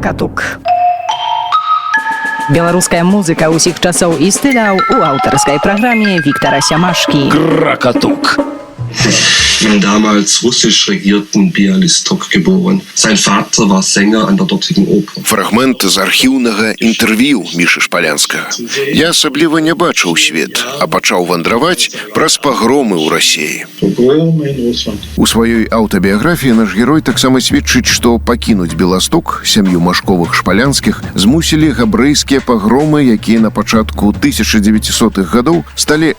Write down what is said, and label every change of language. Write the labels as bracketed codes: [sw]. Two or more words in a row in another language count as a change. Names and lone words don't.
[be] Кракатук. Беларуская музыка ўсіх часоў і стыляў у аўтарскай праграме Віктара Сямашкі. Krakatuk. [de] Im damals russisch regierten Bialystok geboren. Sein Vater war Sänger an der dortigen Oper. [be] Фрагмент з архіўнага інтэрв'ю Мішы Шпалянскага. Я асабліва не бачыў свет, а пачаў вандраваць праз пагромы ў Расіі. У сваёй аўтабіяграфіі наш герой таксама сведчыць, што пакінуць Беласток, сям'ю Машковых Шпалянскіх, змусілі габрэйскія пагромы, якія на пачатку 1900-х гадоў сталі